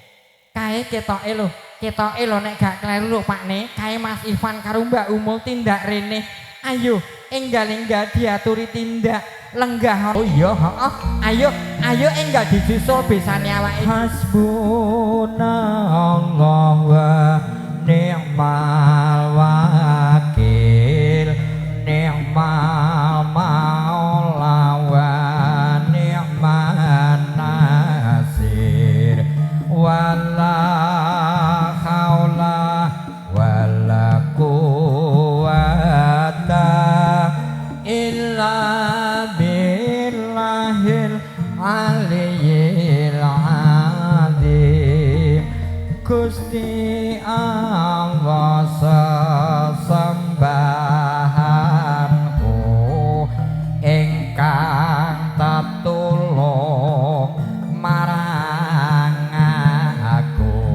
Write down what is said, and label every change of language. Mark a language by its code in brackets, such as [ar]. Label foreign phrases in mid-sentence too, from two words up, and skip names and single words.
[jv] Kae ketoke lho nek gak kleru lho Pakne. Kae Mas Ivan karo Mbak Umul tindak rene. Ayo enggal-enggal diaturi tindak lenggah. Oh iya, ayo enggal disusul besane awake. [ar] حسبنا الله ونعم الوكيل، نعم المولى ونعم النصير، ولا حول ولا قوة إلا بالله العلي العظيم. [jv] Gusti Allah sesembahanku ingkang tetulung marang aku,